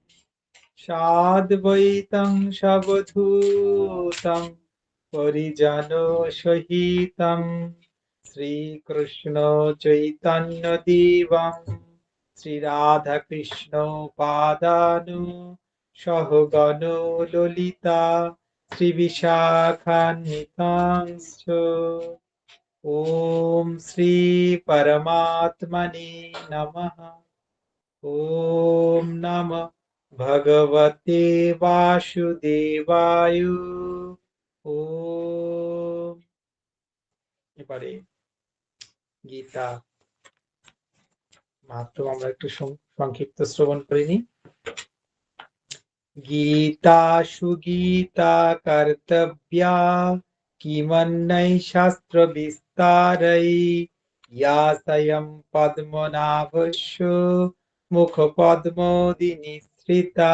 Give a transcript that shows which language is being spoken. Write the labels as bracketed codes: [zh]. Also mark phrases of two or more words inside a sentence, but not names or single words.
[sa] সাদ্বৈतं সবধূतं পরিজনসহিतं শ্রীকৃষ্ণ চৈতন্য দেবং শ্রীরাধাকৃষ্ণ পাদানু সহগণো ললিতা শ্রীবিশাখান্বিতাংশ্চ। ওম শ্রী পরমাত্মনে নমঃ। ওম নমঃ ভগবতে বাসুদেবায়। ওম। [bn] এবারে গীতা মাত্র আমরা একটু সংক্ষিপ্ত শ্রবণ করে নিই। [sa] গীতা সুগীতা কর্তব্যা কিমন্যৈ শাস্ত্র বিস্তারৈ ইয়া স্বয়ং পদ্মনাভস্য মুখ পদ্মোদি নিঃসৃতা।